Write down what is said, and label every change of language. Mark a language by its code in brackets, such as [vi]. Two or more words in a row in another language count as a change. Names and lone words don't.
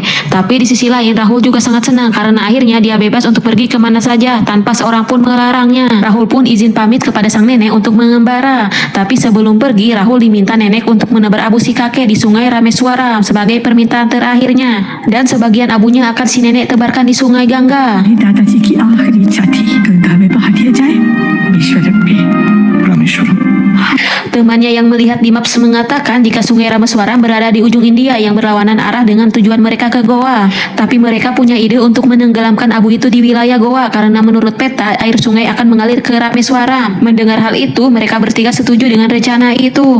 [id] Tapi di sisi lain Rahul juga sangat senang karena akhirnya dia bebas untuk pergi kemana saja tanpa seorang pun melarangnya. Rahul pun izin pamit kepada sang nenek untuk mengembara. Tapi sebelum pergi, Rahul diminta nenek untuk menebar abu si kakek di sungai Rameswaram sebagai permintaan terakhirnya. Dan sebagian abunya akan si nenek tebarkan di sungai Gangga. [hi] दादाजी की आखिरी इच्छा थी गंगा में बहा दिया जाए रामेश्वरम में रामेश्वरम। [id] Temannya yang melihat di maps mengatakan jika sungai Rameswaram berada di ujung India yang berlawanan arah dengan tujuan mereka ke Goa. Tapi mereka punya ide untuk menenggelamkan abu itu di wilayah Goa karena menurut peta air sungai akan mengalir ke Rameswaram. Mendengar hal itu, mereka bertiga setuju dengan rencana itu.